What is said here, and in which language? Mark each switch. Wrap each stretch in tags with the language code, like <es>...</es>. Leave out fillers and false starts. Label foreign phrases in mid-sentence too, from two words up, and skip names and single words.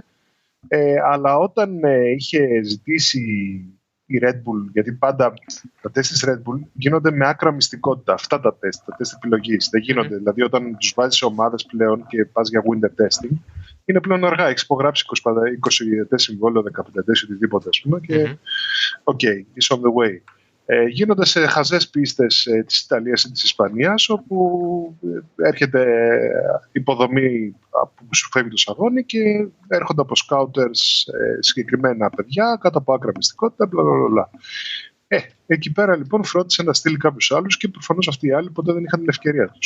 <el>Αλλά όταν είχε ζητήσει η Red Bull, γιατί πάντα τα τεστ της Red Bull γίνονται με άκρα μυστικότητα. Αυτά τα τεστ επιλογής δεν γίνονται. Δηλαδή όταν τους βάζεις σε ομάδες πλέον και πας για</el> <en>winter testing,</en> <el>είναι πλέον αργά. Έχεις υπογράψει 20 ετές συμβόλαιο, 15 ετές, οτιδήποτε, ας πούμε, και</el> <en>OK, it's on the way.</en> <el>Γίνονται σε χαζές πίστες της Ιταλίας ή της Ισπανίας, όπου έρχεται υποδομή που σου φεύγει το σαγόνι και έρχονται από σκάουτερς συγκεκριμένα παιδιά κάτω από άκρα μυστικότητα, μπλα. Εκεί πέρα λοιπόν φρόντισε να στείλει κάποιους άλλους και προφανώς αυτοί οι άλλοι ποτέ δεν είχαν την ευκαιρία τους.</el>